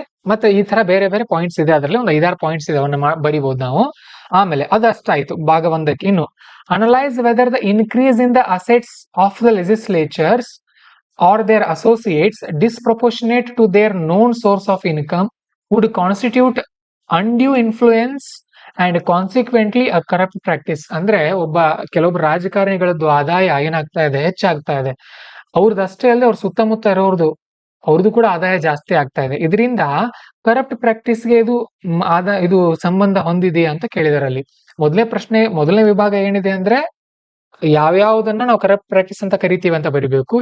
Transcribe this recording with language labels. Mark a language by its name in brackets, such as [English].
[Kannada] ಮತ್ತೆ ಈ ತರ ಬೇರೆ ಬೇರೆ ಪಾಯಿಂಟ್ಸ್ ಇದೆ. ಅದರಲ್ಲಿ ಒಂದು 5-6 ಪಾಯಿಂಟ್ಸ್ ಇದೆ, ಅವನ್ನ ಬರಿಬಹುದು ನಾವು. ಆಮೇಲೆ ಅದಷ್ಟಾಯ್ತು ಭಾಗ 1ಕ್ಕೆ. [English] ಇನ್ನು analyse whether the increase in the assets of the legislatures or their associates disproportionate to their known source of income would constitute undue influence and consequently a corrupt practice. [Kannada] ಅಂದ್ರೆ ಕೆಲವೊಬ್ಬ ರಾಜಕಾರಣಿಗಳದ್ದು ಆದಾಯ ಏನಾಗ್ತಾ ಇದೆ, ಹೆಚ್ಚಾಗ್ತಾ ಇದೆ. ಅವ್ರದ್ದಷ್ಟೇ ಅಲ್ಲದೆ ಅವ್ರ ಸುತ್ತಮುತ್ತ ಅವ್ರದ್ದು ಕೂಡ ಆದಾಯ ಜಾಸ್ತಿ ಆಗ್ತಾ ಇದೆ. ಇದರಿಂದ ಕರಪ್ಟ್ ಪ್ರಾಕ್ಟೀಸ್ಗೆ ಇದು ಸಂಬಂಧ ಹೊಂದಿದೆಯಾ ಅಂತ ಕೇಳಿದಾರೆ ಅಲ್ಲಿ. ಮೊದಲನೇ ವಿಭಾಗ ಏನಿದೆ ಅಂದ್ರೆ ಯಾವ್ಯಾವುದನ್ನ ನಾವು ಕರಪ್ಟ್ ಪ್ರಾಕ್ಟೀಸ್ ಅಂತ ಕರಿತೀವಿ ಅಂತ ಬರಿಬೇಕು.